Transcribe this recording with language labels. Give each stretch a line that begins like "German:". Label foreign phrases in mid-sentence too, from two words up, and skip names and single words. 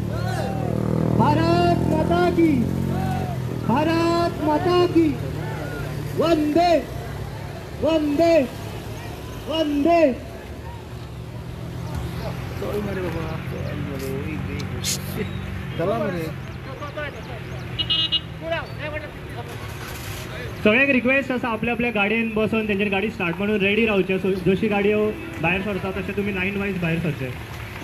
Hindi: भारत माता की, भारत माता की, वंदे वंदे वंदे।
Konkani: चला मरे। सगळ्यांक रिक्वेस्ट आसा आपल्या आपल्या गाडयेन बसून तेंचेर गाडी स्टार्ट म्हणून रेडी रावचे। जशी गाडयो भायर सरता तशें तुमी
English: line wise
Konkani: भायर सरचे।